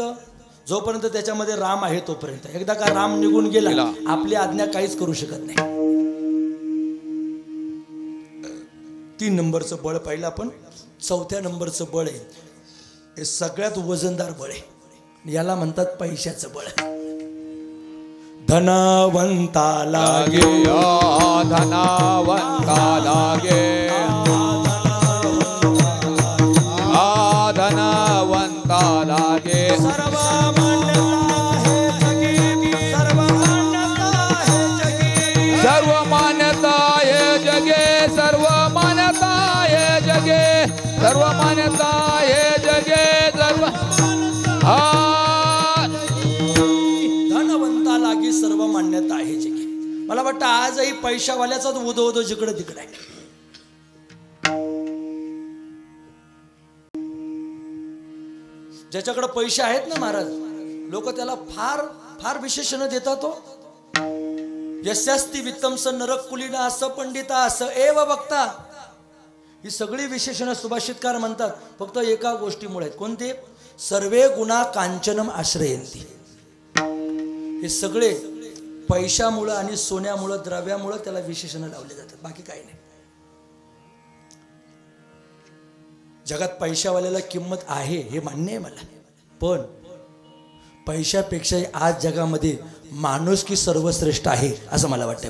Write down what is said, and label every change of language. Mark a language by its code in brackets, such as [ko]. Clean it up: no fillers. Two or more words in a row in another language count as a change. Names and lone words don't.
[mr] जोपर्यंत त्याच्यामध्ये राम आहे तोपर्यंत. एकदा का राम निघून गेला आपली आज्ञा काहीच करू शकत नाही. 3 नंबरचं बळ पाहिलं आपण. 4थ्या नंबरचं बळ आहे, हे सगळ्यात वजनदार बळ आहे. याला म्हणतात पैशाचं बळ. धनवंता लागे, धनवंता लागे, धनवंता लागे. सर्व मान्यता हे जगे, सर्व मान्यता हे जगे, सर्व मान्यता हे जगे, सर्व धनवंता लागी सर्व मान्यता आहे जगे. मला वाटतं आजही पैशावाल्याचाच उदो उदो जिकडे तिकडे आहे. ज्याच्याकडे पैसे आहेत ना महाराज, लोक त्याला फार फार विशेषण देतात. तो [sa] यस्यास्ति वित्तम स नरकुलीना [mr] असं पंडिता असं एव बघता. ही सगळी विशेषणं सुभाषितकार म्हणतात फक्त एका गोष्टीमुळे आहेत. कोणते? [sa] सर्वे गुणा कांचनम आश्रयंती. [mr] हे सगळे पैशामुळं आणि सोन्यामुळं, द्रव्यामुळं त्याला विशेषणं लावले जातात, बाकी काही नाही. जगात पैशावाल्याला किंमत आहे हे मान्य आहे मला, पण पैशापेक्षा आज जगामध्ये माणुसकी सर्वश्रेष्ठ आहे असं मला वाटतंय.